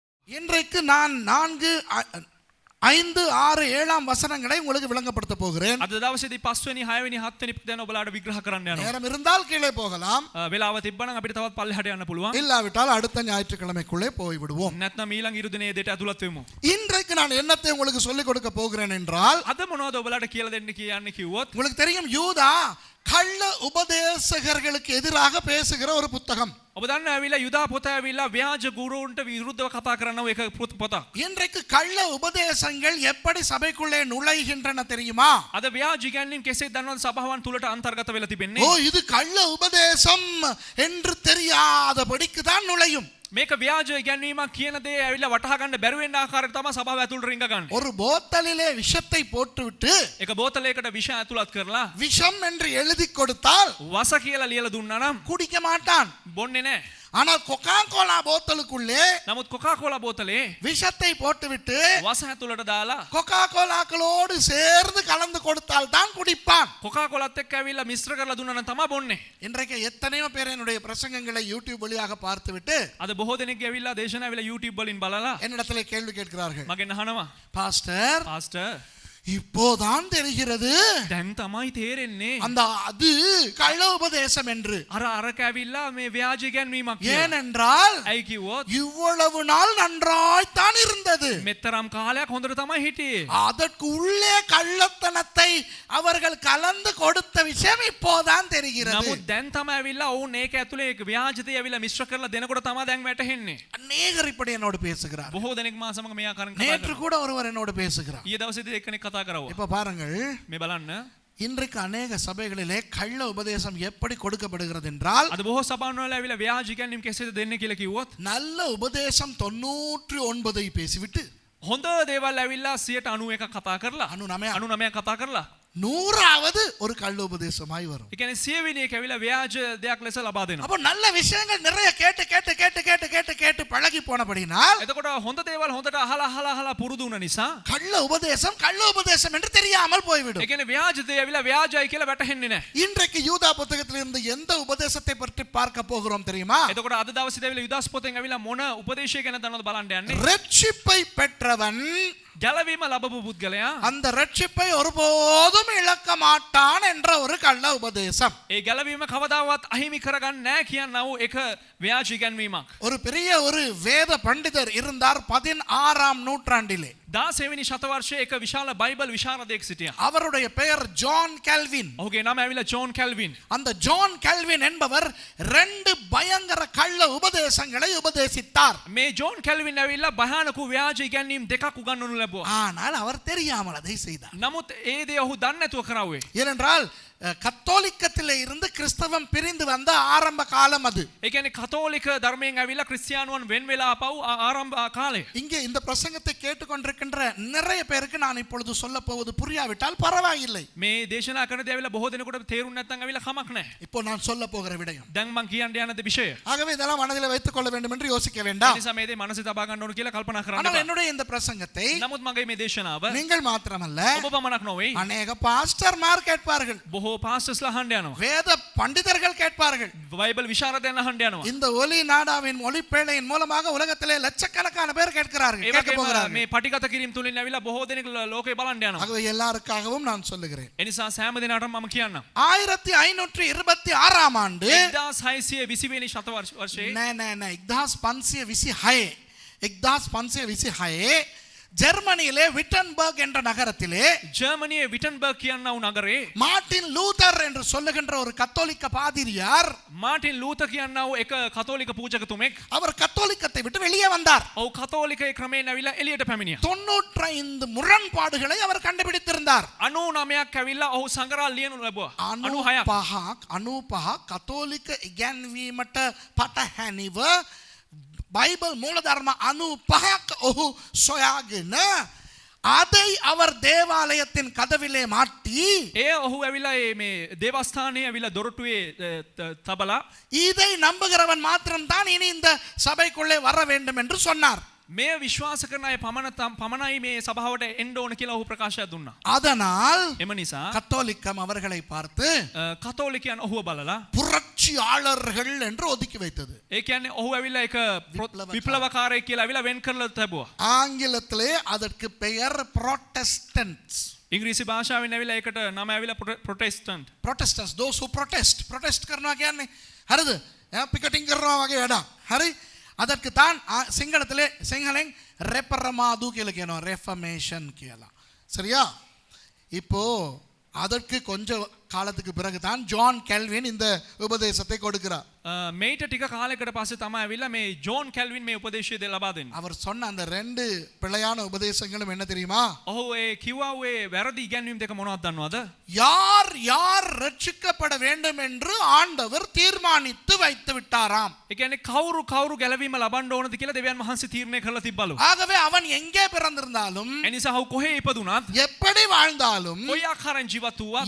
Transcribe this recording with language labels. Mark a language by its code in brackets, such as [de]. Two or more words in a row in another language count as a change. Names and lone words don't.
[ta] இன்றைக்கு நான் 4, 5, 6, 7 வசனங்களை உங்களுக்கு விளங்கப்படுத்த போகிறேன். [si] අද දවසේදී 5 වෙනි 6 වෙනි 7 වෙනි දැන් ඔබලාට විග්‍රහ කරන්න යනවා. [ta] நேரம் இருந்தால் கீழே போகலாம். [si] වෙලාව තිබ්බනම් අපිට තවත් පල්ලෙහාට යන්න පුළුවන්. [ta] இல்லாவிட்டால் அடுத்த ஞாயிற்றுக்கிழமைக்குள்ளே போய் விடுவோம். [si] නැත්නම් ඊළඟ ඉරු දිනේ දෙට ඇතුළත් වෙමු. [ta] இன்றைக்கு நான் என்னத்தை உங்களுக்கு சொல்லிக் கொடுக்க போகிறேன் என்றால், [si] අද මොනවද ඔබලාට කියලා දෙන්න කියන්නේ කිව්වොත්, [ta] உங்களுக்கு தெரியும் யூதா கள்ள உபதேசகர்களுக்கு எதிராக பேசுகிற ஒரு புத்தகம். [si] ඔබ දන්න ඇවිල්ලා යුදා පොත ඇවිල්ලා ව්‍යාජ ගුරුන්ට විරුද්ධව කතා කරනව එක පොතක්. [ta] இன்றைக்கு கள்ள உபதேசங்கள் எப்படி சபைக்குள்ளே நுழைகின்றன தெரியுமா? [si] අද ව්‍යාජ ඉගැන්වීම් කෙසේ දන්නවද සභාවන් තුලට අන්තර්ගත වෙලා තිබෙන්නේ? [ta] ஓ, இது கள்ள உபதேசம் என்று தெரியாதபடிக்கு தான் நுழையும். [si] මේක ව්‍යාජ ඉගැන්වීමක් කියන දේ ඇවිල්ලා වටහා ගන්න බැරි වෙන්න ආකාරයට තමයි සභාව ඇතුළට රිංග ගන්න. [ta] ஒரு போத்தலிலே விஷத்தை போட்டுவிட்டு [si] එක බෝතලයකට විෂ ඇතුළත් කරලා [ta] விஷம் என்று எழுதி கொடுத்தால் [si] වස කියලා ලියලා දුන්නා නම් [ta] குடிக்க மாட்டான். [si] බොන්නේ නැහැ. [ta] ஆனால் கொக்கா கோலா போத்தலுக்குள்ளே [si] නමුත් කොකා කෝලා බෝතලේ [ta] விஷத்தை போட்டுவிட்டு [si] වස ඇතුළට දාලා [ta] கொக்கா கோலாக்களோடு சேர்ந்து கலந்து கொடுத்தால் தான் குடிப்பான். [si] කොකා කෝලත් එක්ක ඇවිල්ලා මිශ්‍ර කරලා දුන්නා නම් තමයි බොන්නේ. [ta] இன்றைக்கு எத்தனையோ பேர் என்னுடைய பிரசங்கங்களை யூடியூப் வழியாக பார்த்துவிட்டு [si] අද බොහෝ දෙනෙක් ඇවිල්ලා දේශනා ඇවිල්ලා YouTube වලින් බලලා [ta] என்னிடத்தில் கேள்வி கேட்கிறார்கள். [si] මගෙන් අහනවා, [ta] பாஸ்டர், [si] පාස්ටර් [ta] இப்போதான் தெரிகிறது [si] දැන් තමයි තේරෙන්නේ [ta] அந்த அது கள்ள உபதேசம் என்று. [si] අර කැවිල්ලා මේ ව්‍යාජ ඉගැන්වීමක් කියලා. [ta] ஏனென்றால் [si] ඇයි කිව්වොත් [ta] இவ்வளவு நாள் நன்றாய்த்தான் இருந்தது. [si] මෙතරම් කාලයක් හොඳට තමයි හිටියේ. [ta] அதற்கு உள்ளே கள்ளத்தனத்தை அவர்கள் கலந்து கொடுத்த விஷயம் இப்போதான் தெரிகிறது. [si] නමුත් දැන් තමයි ඇවිල්ලා ඔවුන් ඒක ඇතුලේ ව්‍යාජතය ඇවිල්ලා මිශ්‍ර කරලා දෙනකොට තමයි දැන් වැටහෙන්නේ. [ta] அநேகர் இப்படி என்னோடு பேசுகிறார். [si] බොහෝ දෙනෙක් මා සමග මේ ආකාරයෙන් කතා [ta] நேற்று [si] කරනවා. [ta] கூட ஒருவர் என்னோடு பேசுகிறார். [si] ඊයේ දවසේදී එක්කෙනෙක් කතා කරවුවා. [ta] இப்ப பாருங்கள், [si] මේ බලන්න. [ta] இன்றைக்கு அநேக சபைகளிலே கள்ள உபதேசம் எப்படி கொடுக்கப்படுகிறது என்றால், [si] අද බොහෝ සභාවන් වල ඇවිල්ලා ව්‍යාජ ඉගැන්වීම් කෙසේද දෙන්නේ කියලා කිව්වොත්, [ta] நல்ல உபதேசம் 99 பேசிவிட்டு [si] හොඳ දේවල් ඇවිල්ලා 91 කතා කරලා 99 කතා කරලා [ta] 100வது ஒரு கள்ள உபதேசமாய் வரும். [si] ඒ කියන්නේ 100 වෙනි එක ඇවිල්ලා ව්‍යාජ දෙයක් ලෙස ලබා දෙනවා. [ta] அப்ப நல்ல விஷயங்கள் நிறைய கேட்டு கேட்டு கேட்டு கேட்டு கேட்டு கேட்டு பழகி போனபடினால் [si] එතකොට හොඳ දේවල් හොඳට අහලා පුරුදු වුණ නිසා [ta] கள்ள உபதேசம் என்று தெரியாமல் போய்விடும். [si] ඒ කියන්නේ ව්‍යාජ දේ ඇවිල්ලා ව්‍යාජයි කියලා වැටහෙන්නේ නැහැ. [ta] இன்றைக்கு யூதா புத்தகத்திலிருந்து எந்த உபதேசத்தை பற்றி பார்க்க போகிறோம் தெரியுமா? [si] එතකොට අද දවසේ ඇවිල්ලා යුදාස් පොතෙන් ඇවිල්ලා මොන උපදේශය ගැන දන්නවද බලන්න යන්නේ. [ta] ரட்சிப்பை பெற்றவன் [si] ගැලවීම ලැබපු පුද්ගලයා [ta] அந்த ரட்சிப்பை ஒருபோதும் இழக்க மாட்டான் என்ற ஒரு கள்ள உபதேசம். [si] ඒ ගැලවීම කවදාවත් අහිමි කරගන්නේ නැහැ කියනව එක ව්‍යාජ ඉගැන්වීමක්. [ta] ஒரு பெரிய ஒரு வேத பண்டிதர் இருந்தார் 16ஆம் நூற்றாண்டிலே. [si] 16 වෙනි ශතවර්ෂයේ එක විශාල බයිබල් විශාරදයෙක් සිටියා. [ta] அவருடைய பெயர் ஜான் கெல்வின். [si] ඔහුගේ නම ඇවිල්ලා ජෝන් කැල්වින්. [ta] அந்த ஜான் கெல்வின் என்பவர் 2 பயங்கர கள்ள உபதேசங்களை உபதேசித்தார். [si] මේ ජෝන් කැල්වින් ඇවිල්ලා භයානක ව්‍යාජ ඉගැන්වීම් දෙකක් උගන්වනු ලැබුවා. [ta] ஆனால் அவர் தெரியாமல் அதை செய்தார். [si] නමුත් ඒ දේ ඔහු දන්නේ නැතුව කරාවේ. [ta] ஏனென்றால் கத்தோலிக்கத்திலே இருந்து கிறிஸ்தவம் பிரிந்து வந்த ஆரம்ப காலம் அது. [si] ඒ කියන්නේ කතෝලික ධර්මයෙන් ඇවිල්ලා ක්‍රිස්තියානුවන් වෙන් වෙලා ආපහු ආරම්භ කාලේ. [ta] இங்கே இந்த பிரசங்கத்தை கேட்டுக்கொண்டிருக்கின்ற நிறைய பேருக்கு நான் இப்பொழுது சொல்ல போவது புரியாவிட்டால் பரவாயில்லை. [si] මේ දේශනා කරන දේ ඇවිල්ලා බොහෝ දෙනෙකුට තේරුම් නැත්නම් ඇවිල්ලා කමක් නැහැ. [ta] இப்போ நான் சொல்ல போகிற விடயம். [si] දැන් මං කියන්න යන දේ විෂය. [ta] ஆகவே இதெல்லாம் மனதிலே வைத்துக் கொள்ள வேண்டும் என்று யோசிக்க [si] ඒ [ta] வேண்டாம். [si] නිසා මේ දේ මනසේ තබා ගන්න ඕන කියලා කල්පනා කරන්න [ta] ஆனால் [si] එපා. [ta] என்னுடைய இந்த பிரசங்கத்தை [si] නමුත් මගේ මේ දේශනාව [ta] நீங்கள் மாத்திரமல்ல, [si] ඔබ පමණක් නොවේ. [ta] அநேக பாஸ்டர்மார் கேட்பார்கள், [si] බොහෝ පාස්ටර්ස්ලා අහන්න යනවා. [ta] வேத பண்டிதர்கள் கேட்பார்கள். [si] බයිබල් විශාරදයන් අහන්න යනවා. [ta] இந்த ஒலி நாடாவின் ஒலிப்பேழையின் மூலமாக உலகத்திலே லட்சக்கணக்கான பேர் கேட்கிறார்கள், [si] ඒ [ta] கேட்க [si] වගේම [ta] போகிறார்கள். [si] මේ පටිගත කිරීම තුලින් ඇවිල්ලා බොහෝ දෙනෙක් ලෝකේ බලන්න යනවා. [ta] ஆகவே எல்லாருக்காகவும் நான் சொல்லுகிறேன். [si] ඒ නිසා සෑම දිනකටම මම කියන්නම්. [ta] 1526ஆம் ஆண்டு [si] 1520 වෙනි ශතවර්ෂයේ [ta] 1526 ஜெர்மனியிலே விட்டன்பர்க் என்ற நகரத்திலே [si] ජර්මනියේ විටන්බර්ග් කියනව නගරේ [ta] மார்ட்டின் லூதர் என்று சொல்லுகின்ற ஒரு கத்தோலிக்க பாதிரியார், [si] මාටින් ලූතර් කියනව එක කතෝලික පූජකතුමෙක්, [ta] அவர் கத்தோலிக்கத்தை விட்டு வெளியே வந்தார். [si] ඔව් කතෝලිකයේ ක්‍රමයෙන් ඇවිල්ලා එළියට පැමිණියා. [ta] 95 முரண்பாடுகளை அவர் கண்டுபிடித்திருந்தார். [si] 99ක් ඇවිල්ලා ඔහු සංගරා ලියනු ලැබුවා. 96ක් 95 කතෝලික ඉගැන්වීමට පටහැනිව බයිබල් මූලධර්ම 95ක් ඔහු සොයාගෙන [ta] அதை அவர் தேவாலயத்தின் கதவிலே மாட்டி [si] ඒ ඔහු ඇවිල්ලා මේ දේවස්ථානයේ ඇවිල්ලා දොරටුවේ තබලා [ta] இதை நம்புகிறவன் மாத்திரம்தான் இனி இந்த சபைக்குள்ளே வர வேண்டும் என்று சொன்னார். [si] මේ විශ්වාස කරන අය පමණයි මේ සභාවට එන්න ඕන කියලා ඔහු ප්‍රකාශයක් දුන්නා. [ta] அதனால் [si] එම නිසා [ta] கத்தோலிக்கம் அவர்களை பார்த்து [si] කතෝලිකයන් ඔහුව බලලා [ta] புரட்சி புரட்சியாளர்கள் என்று ஒதுக்கி வைத்தது. [si] ඒ කියන්නේ ඔහු ඇවිල්ලා එක විප්ලවකාරයෙක් කියලා ඇවිල්ලා වෙන් කරලා තිබුවා. [ta] ஆங்கிலத்திலே அதற்கு பெயர் புராட்டஸ்டன்ட்ஸ். [si] ඉංග්‍රීසි භාෂාවෙන් ඇවිල්ලා ඒකට නම ඇවිල්ලා ප්‍රොටෙස්ටන්ට්. [en] protestants, those who protest [si] කරනවා කියන්නේ හරිද? පිකටින් කරනවා වගේ වැඩක්. හරි? [ta] அதற்கு தான் சிங்களத்திலே சிங்களෙන් ரெப்பரமாது [si] කියලා කියනවා, [ta] ரெஃபர்மேஷன் කියලා. சரியா? இப்போ அதற்கு கொஞ்ச காலத்துக்கு பிறகு தான் ஜான் கெல்வின் இந்த உபதேசத்தை கொடுக்கிறார். [si] මේට ටික කාලයකට පස්සේ තමයි ඇවිල්ලා මේ ජෝන් කැල්වින් මේ උපදේශය ලබා දෙන්නේ. [ta] அவர் சொன்ன அந்த ரெண்டு பிழையான உபதேசங்களும் என்ன தெரியுமா? [si] ඔහු ඒ කිව්වා ඔය වැරදි ඉගැන්වීම් දෙක මොනවද දන්නවද? [ta] யார் யார் ரட்சிக்கப்பட வேண்டும் என்று ஆண்டவர் தீர்மானித்து வைத்து விட்டாராம். [si] ඒ කියන්නේ කවුරු කවුරු ගැලවීම ලබන්න ඕනද කියලා දෙවියන් වහන්සේ තීරණය කරලා තිබ්බලු. [ta] ஆகவே அவன் எங்கே பிறந்திருந்தாலும், [si] ඒ නිසා ඔහු කොහේ ඉපදුනත්, [ta] எப்படி வாழ்ந்தாலும், [si] කොයි ආකාරයෙන් ජීවත් වුවත්